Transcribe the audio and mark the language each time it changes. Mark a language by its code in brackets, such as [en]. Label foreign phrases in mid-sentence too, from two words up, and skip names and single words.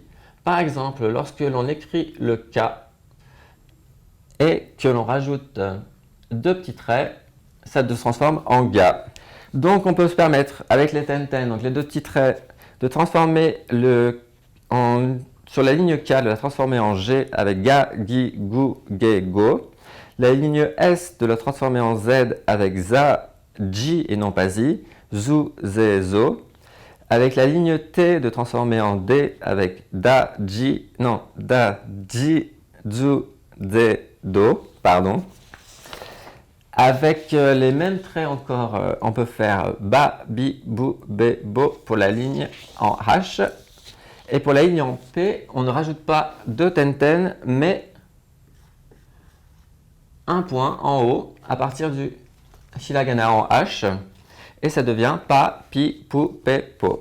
[fr] Par exemple, lorsque l'on écrit le K et que l'on rajoute deux petits traits, ça se transforme en ga. Donc on peut se permettre avec les tenten, donc les deux petits traits, de transformer sur la ligne K, de la transformer en G avec ga, gi, gu, ge, go. La ligne S de la transformer en Z avec za, ji et non pas zi, zu, ze, zo. Avec la ligne T de transformer en D avec da, ji, zu, ze, do, pardon. Avec les mêmes traits encore, on peut faire ba, bi, bu, be, bo pour la ligne en H. Et pour la ligne en P, on ne rajoute pas deux tenten, mais un point en haut à partir du hiragana en H. Et ça devient pa, pi, pu, pe, po.